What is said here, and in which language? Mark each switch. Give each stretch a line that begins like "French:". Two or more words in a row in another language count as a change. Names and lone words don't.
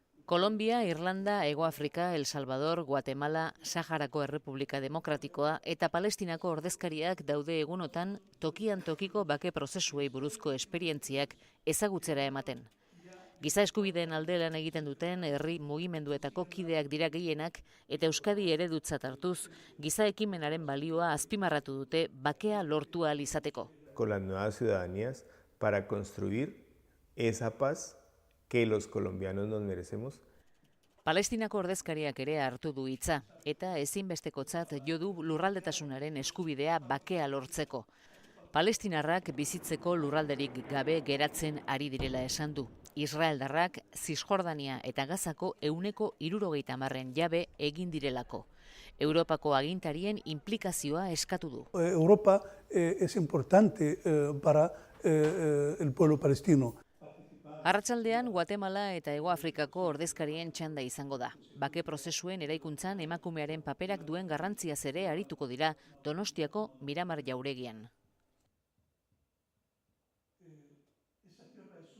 Basque: Kolombia, Irlanda, Hego Afrika, El Salvador, Guatemala, Saharako Errepublika Demokratikoa eta Palestinako ordezkariak daude egunotan tokian tokiko bake prozesuei buruzko esperientziak ezagutzera ematen. Giza eskubideen alde lan egiten duten herri mugimenduetako kideak dira gehienak eta Euskadi eredutzat hartuz, giza ekimenaren balioa azpimarratu dute bakea lortu ahal izateko.
Spanish: Con las nuevas ciudadanías para construir esa paz que los colombianos nos merecemos.
Basque: Palestinako ordezkariak ere hartu du hitza eta ezinbestekotzat jo du lurraldetasunaren eskubidea bakea lortzeko. Palestinarrak bizitzeko lurralderik gabe geratzen ari direla esan du. Israeldarrak Zisjordania eta Gazako 70% jabe egin direlako. Europako agintarien inplikazioa eskatu du.
Spanish: Europa es importante para el pueblo palestino.
Basque: Arratsaldean Guatemala eta Hego Afrikako ordezkarien txanda izango da. Bake prozesuen eraikuntzan emakumearen paperak duen garrantziaz ere arituko dira Donostiako Miramar jauregian.